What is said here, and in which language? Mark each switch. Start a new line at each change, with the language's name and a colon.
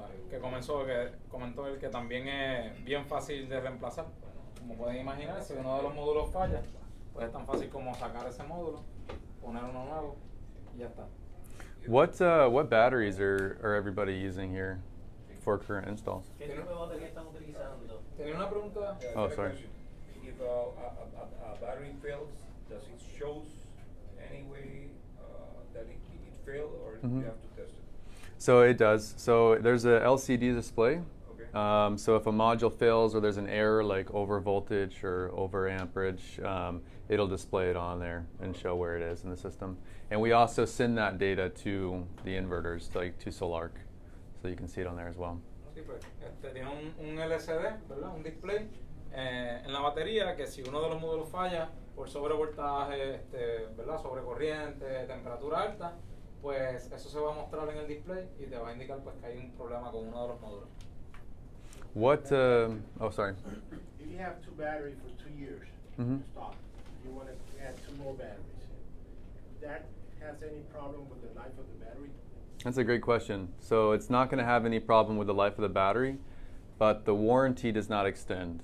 Spanish: Que comentó él que también es bien fácil de reemplazar. Como pueden imaginar, si uno de los módulos falla, pues es tan fácil como sacar ese módulo, poner uno nuevo y ya está.
English: What batteries are everybody using here for current installs?
Spanish: ¿Qué tipo de batería están utilizando? ¿Tenía una pregunta?
English: Oh, sorry. If a battery fails, does it shows anyway that it failed, or Mhm. you have to test it? So it does. So there's a LCD display. Okay. So if a module fails or there's an error like over voltage or over amperage, it'll display it on there and show where it is in the system. And we also send that data to the inverters, like to Solarc, so you can see it on there as well.
Spanish: Sí, pues, tiene un LCD, ¿verdad? Un display en la batería que si uno de los módulos falla por sobrevoltaje, ¿verdad? Sobrecorriente, temperatura alta, pues eso se va a mostrar en el display y te va a indicar pues que hay un problema con uno de los módulos.
English: What? Oh, sorry. If you have two batteries for 2 years, Mhm. stop. You want to add 2 more batteries. That has any problem with the life of the battery? That's a great question. So it's not going to have any problem with the life of the battery, but the warranty does not extend.